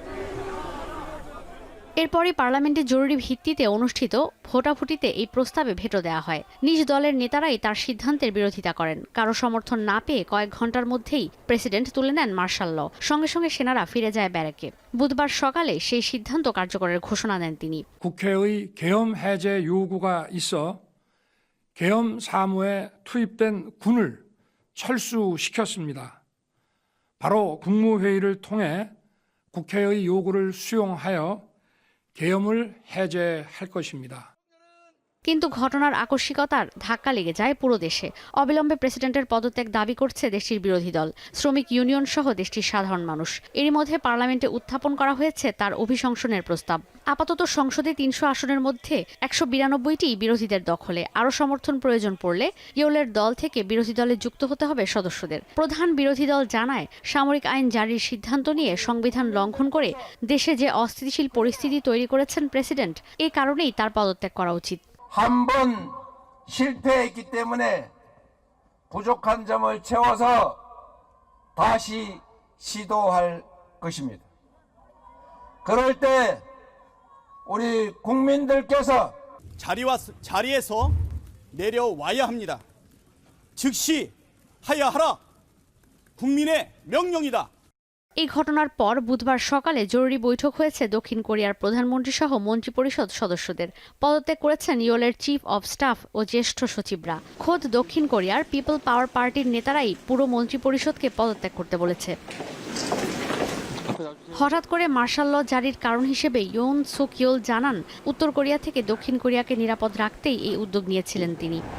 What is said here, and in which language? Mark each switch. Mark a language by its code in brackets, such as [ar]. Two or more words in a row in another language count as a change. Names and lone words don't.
[bn] এরপরই পার্লামেন্টে জরুরি ভিত্তিতে অনুষ্ঠিত ভোটাভুটিতে এই প্রস্তাবে ভেটো দেওয়া হয়। নিজ দলের নেতারাই তার সিদ্ধান্তের বিরোধিতা করেন। কারো সমর্থন না পেয়ে কয়েক ঘন্টার মধ্যেই প্রেসিডেন্ট তুলে নেন [en] martial law. [bn] সঙ্গে সঙ্গে সেনারা ফিরে যায় ব্যারাকে। বুধবার সকালে সেই সিদ্ধান্ত কার্যকরের ঘোষণা দেন তিনি। [ko] 국회의 계엄 해제 요구가 있어 계엄 사무에 투입된 군을 철수시켰습니다. 바로 국무회의를 통해 국회의 요구를 수용하여 계엄을 해제할 것입니다. [bn] কিন্তু ঘটনার আকস্মিকতার ধাক্কা লেগে যায় পুরো দেশে। অবিলম্বে প্রেসিডেন্টের পদত্যাগ দাবি করছে দেশটির বিরোধী দল, শ্রমিক ইউনিয়ন সহ দেশটির সাধারণ মানুষ। এরই মধ্যে পার্লামেন্টে উত্থাপন করা হয়েছে তার অভিশংসনের প্রস্তাব। আপাতত সংসদে ৩০০ আসনের মধ্যে ১৯২টি বিরোধীদের দখলে। আরও সমর্থন প্রয়োজন পড়লে ইয়োলের দল থেকে বিরোধী দলে যুক্ত হতে হবে সদস্যদের। প্রধান বিরোধী দল জানায়, সামরিক আইন জারির সিদ্ধান্ত নিয়ে সংবিধান লঙ্ঘন করে দেশে যে অস্থিতিশীল পরিস্থিতি তৈরি করেছেন প্রেসিডেন্ট, এ কারণেই তার পদত্যাগ করা উচিত। [ko] 한번 실패했기 때문에 부족한 점을 채워서 다시 시도할 것입니다. 그럴 때 우리 국민들께서 자리에서 내려와야 합니다. 즉시 하야 하라. 국민의 명령이다. [bn] এই ঘটনার পর বুধবার সকালে জরুরি বৈঠক হয়েছে দক্ষিণ কোরিয়ার প্রধানমন্ত্রী সহ মন্ত্রিপরিষদ সদস্যদের। পদত্যাগ করেছেন ইয়োলের [en] chief of staff [bn] ও জ্যেষ্ঠ সচিবরা। খোদ দক্ষিণ কোরিয়ার পিপল পাওয়ার পার্টির নেতারাই পুরো মন্ত্রিপরিষদকে পদত্যাগ করতে বলেছে। হঠাৎ করে [en] martial law [bn] জারির কারণ হিসেবে ইয়ন সুক ইয়োল জানান, উত্তর কোরিয়া থেকে দক্ষিণ কোরিয়াকে নিরাপদ রাখতেই এই উদ্যোগ নিয়েছিলেন তিনি।